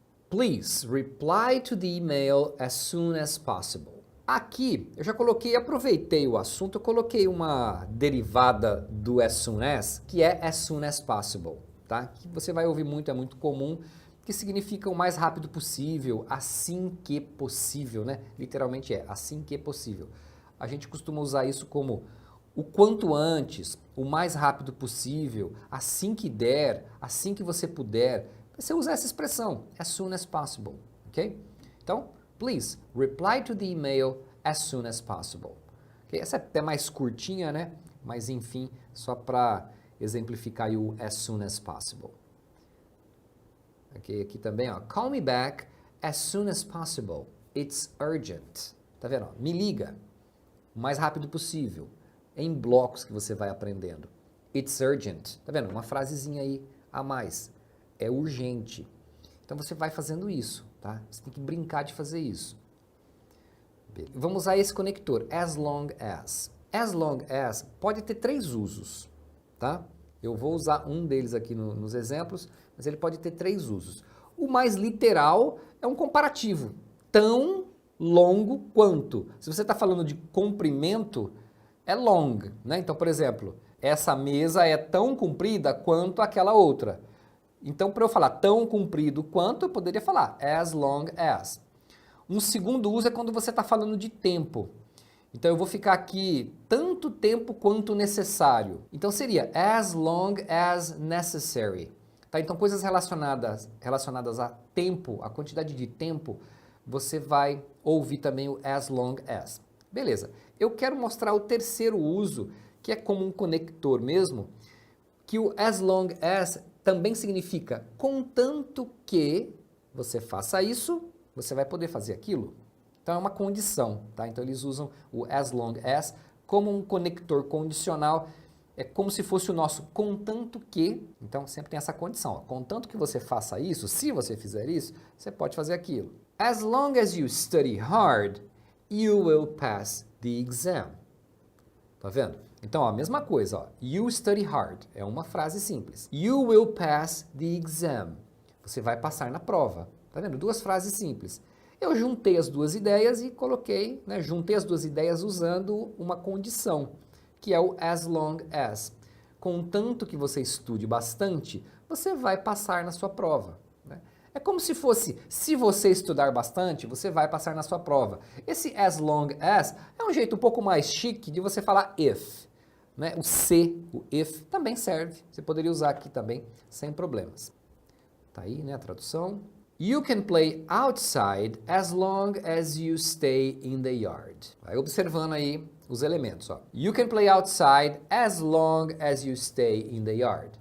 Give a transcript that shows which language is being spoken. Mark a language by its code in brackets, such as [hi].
[en] Please reply to the email as soon as possible. [pt] Aqui, eu já coloquei, aproveitei o assunto, eu coloquei uma derivada do as soon as, que é [en] as soon as possible, [pt] tá? Que você vai ouvir muito, é muito comum, que significa o mais rápido possível, assim que possível, né? Literalmente é, assim que possível. A gente costuma usar isso como o quanto antes, o mais rápido possível, assim que der, assim que você puder. Você usa essa expressão, [en] as soon as possible, [pt] ok? Então, [en] please reply to the email as soon as possible. Okay? [pt] Essa é até mais curtinha, né? Mas enfim, só para exemplificar aí o as soon as possible. Ok, aqui também, ó, [en] call me back as soon as possible. It's urgent. [pt] Tá vendo? Ó, me liga o mais rápido possível. Em blocos que você vai aprendendo. [en] It's urgent. [pt] Tá vendo? Uma frasezinha aí a mais. É urgente. Então você vai fazendo isso, tá? Você tem que brincar de fazer isso. Beleza. Vamos usar esse conector, as long as. As long as pode ter 3 usos, tá? Eu vou usar um deles aqui nos exemplos, mas ele pode ter 3 usos. O mais literal é um comparativo. Tão longo quanto. Se você está falando de comprimento, é long, né? Então, por exemplo, essa mesa é tão comprida quanto aquela outra. Então, para eu falar tão comprido quanto, eu poderia falar as long as. Um segundo uso é quando você está falando de tempo. Então, eu vou ficar aqui tanto tempo quanto necessário. Então, seria [en] as long as necessary. [pt] Tá? Então, coisas relacionadas a tempo, a quantidade de tempo, você vai ouvir também o as long as. Beleza. Eu quero mostrar o terceiro uso, que é como um conector mesmo, que o as long as também significa contanto que você faça isso, você vai poder fazer aquilo. Então é uma condição, tá? Então eles usam o as long as como um conector condicional, é como se fosse o nosso contanto que, então sempre tem essa condição, ó, contanto que você faça isso, se você fizer isso, você pode fazer aquilo. [en] As long as you study hard, you will pass the exam. [pt] Tá vendo? Então, ó, a mesma coisa, ó. [en] You study hard. [pt] É uma frase simples. [en] You will pass the exam. [pt] Você vai passar na prova. Tá vendo? 2 frases simples. Eu juntei as 2 ideias e coloquei, né? Juntei as 2 ideias usando uma condição, que é o as long as. Contanto que você estude bastante, você vai passar na sua prova. Né? É como se fosse, se você estudar bastante, você vai passar na sua prova. Esse as long as é um jeito um pouco mais chique de você falar if. Né? O se, o if, também serve. Você poderia usar aqui também, sem problemas. Tá aí, né, a tradução. [en] You can play outside as long as you stay in the yard. [pt] Vai observando aí os elementos, ó. [en] You can play outside as long as you stay in the yard.